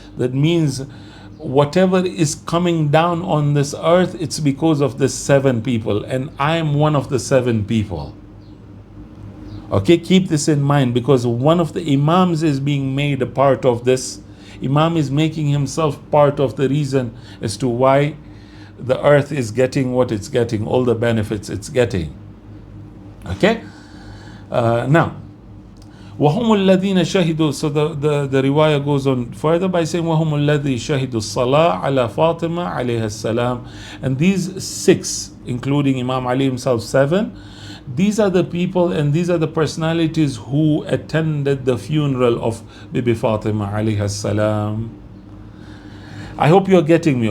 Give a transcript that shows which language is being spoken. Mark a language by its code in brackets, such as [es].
[en] That means whatever is coming down on this earth, it's because of the 7 people, and I am one of the 7 people. Okay, keep this in mind, because one of the Imams is being made a part of this. Imam is making himself part of the reason as to why the earth is getting what it's getting, all the benefits it's getting. Okay? [ar] Now, وَهُمُ الَّذِينَ شَهِدُوا. [en] So the riwayah goes on further by saying [ar] وَهُمُ الَّذِي شَهِدُوا الصَّلَاةَ عَلَى فَاطِمَةَ عَلَيْهَا السَّلَامِ. [en] And these 6, including Imam Ali himself, 7, these are the people and these are the personalities who attended the funeral of Bibi Fatima alayha salam. I hope you're getting me.